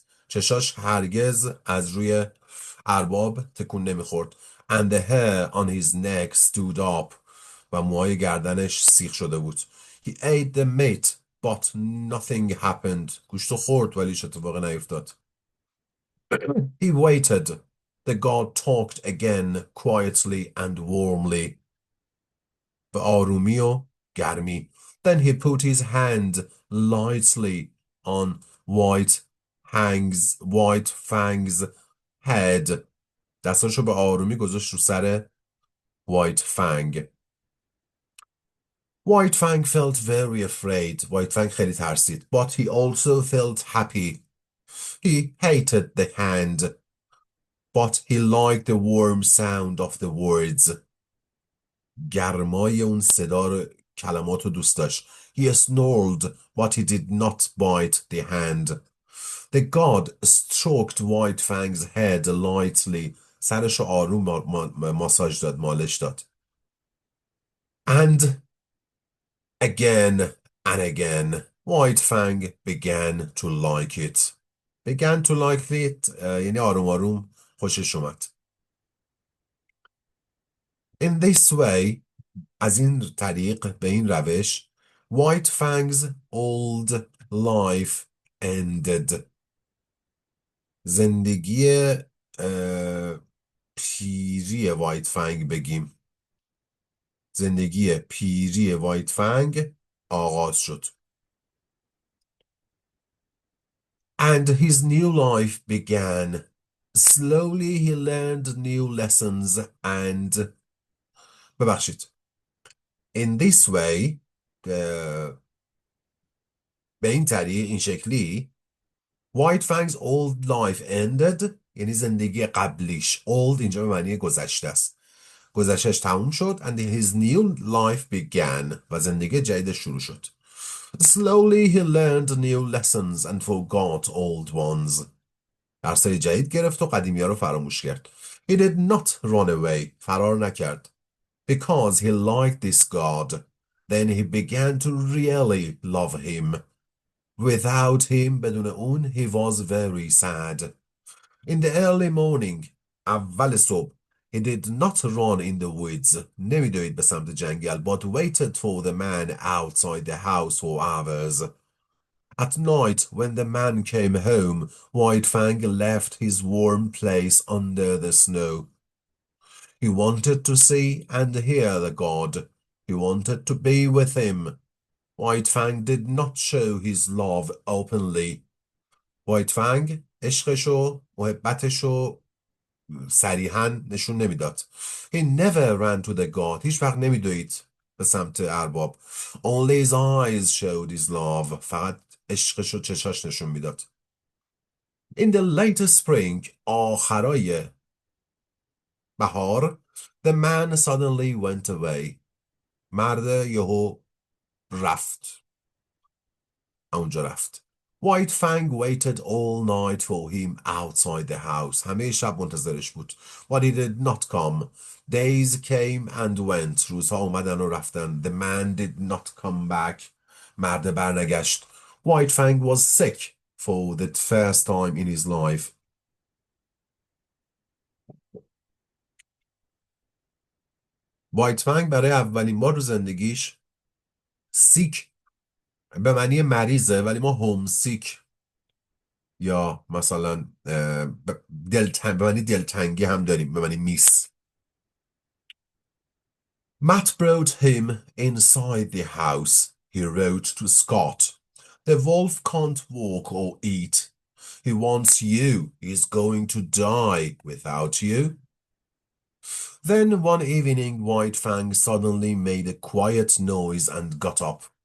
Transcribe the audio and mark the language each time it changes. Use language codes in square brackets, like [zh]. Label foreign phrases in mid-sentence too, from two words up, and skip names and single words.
[fa] چشاش هرگز از روی ارباب تکون نمیخورد. [en] And the hair on his neck stood up. [fa] و موهای گردنش سیخ شده بود. [en] He ate the meat, but nothing happened. [fa] گوشتو خورد ولی هیچ اتفاقی نیفتاد. [en] He waited. The god talked again, quietly and warmly. [fa] به آرومی و گرمی. [en] Then he put his hand lightly on White Fang's head. [fa] دستاشو به آرومی گذاشت رو سر White Fang. [en] White Fang felt very afraid. [fa] White Fang خیلی ترسید. [en] But he also felt happy. He hated the hand, but he liked the warm sound of the words. [fa] گرمای اون صدا کلمات رو دوست داشت. [en] He snarled, but he did not bite the hand. The god stroked White Fang's head lightly. [fa] سرش رو آروم ماساژ داد، مالش داد. [en] And again and again, White Fang began to like it. Began to like it [fa] یعنی آروم آروم خوشش اومد. [en] In this way, [fa] از این طریق، به این روش, [en] White Fang's old life ended. [fa] زندگی پیری White Fang بگیم. زندگی پیری White Fang آغاز شد. [en] And his new life began. Slowly he learned new lessons and ببخشید. In this way [fa] به این طریق، این شکلی [en] White Fang's old life ended [fa] یعنی زندگی قبلیش. Old اینجا به معنی گذشته است. گذشتهش تموم شد [en] and his new life began [fa] و زندگی جدید شروع شد. [en] Slowly he learned new lessons and forgot old ones. [fa] درسای جدید گرفت و قدیمی ها رو فراموش کرد. [en] He did not run away. [fa] فرار نکرد. [en] Because he liked this God. Then he began to really love him. Without him, [fa] بدون اون, [en] he was very sad. In the early morning, [fa] اول صبح, [en] he did not run in the woods. [fa] نمیدوید به سمت جنگل, [en] but waited for the man outside the house for hours. At night, when the man came home, White Fang left his warm place under the snow. He wanted to see and hear the god. He wanted to be with him. White Fang did not show his love openly. [fa] White Fang عشقشو، محبتشو صریحاً نشون نمیداد. [en] He never ran to the god. [fa] هیچ وقت نمیدوید به سمت ارباب. [en] Only his eyes showed his love. [fa] فقط عشقش و چشاش نشون میداد. [en] In the late spring, [fa] آخرای بهار, [en] the man suddenly went away. [fa] مرد یهو رفت. اونجا رفت. [en] White Fang waited all night for him outside the house. [fa] همه شب منتظرش بود. [en] But he did not come. Days came and went. [fa] روزها اومدن و رفتن. [en] The man did not come back. [fa] مرد برنگشت. [en] White Fang was sick for the first time in his life. [fa] White Fang برای اولین بار رو زندگیش سیک به معنی مریضه، ولی ما [en] home sick [fa] یا مثلا به معنی دلتنگی هم داریم، به معنی میس. [en] Matt brought him inside the house. He wrote to Scott. The wolf can't walk or eat. He wants you. He's going to die without you. Then one evening, White Fang suddenly made a quiet noise and got up.